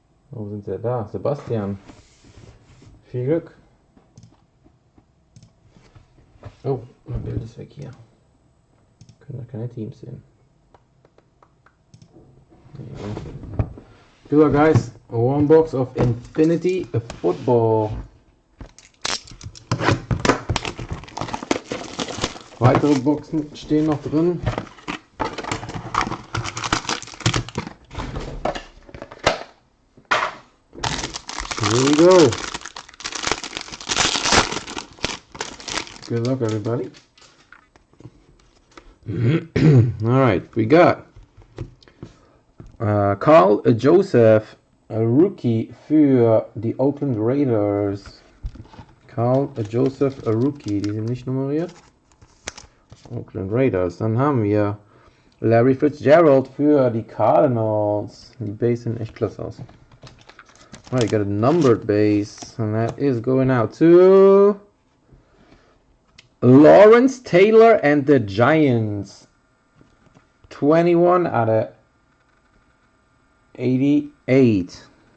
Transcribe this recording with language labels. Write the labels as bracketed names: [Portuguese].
[German] Wo sind sie da? Sebastian. Viel Glück. Oh, mein Bild ist weg hier. Können da keine Teams sehen. [English] Good luck, guys. One box of Infinity Football. [German] Weitere Boxen stehen noch drin. [English] Here we go. Good luck, everybody. Alright, we got Carl Joseph, a Rookie [German] für die [English] Oakland Raiders. [German] Carl Joseph, a Rookie, die sind nicht nummeriert. Oakland Raiders. Dann haben wir Larry Fitzgerald für die Cardinals. Die Base sehen echt klasse aus. [English] Alright, you got a numbered base, and that is going out to Lawrence Taylor and the Giants. 21 out of 88.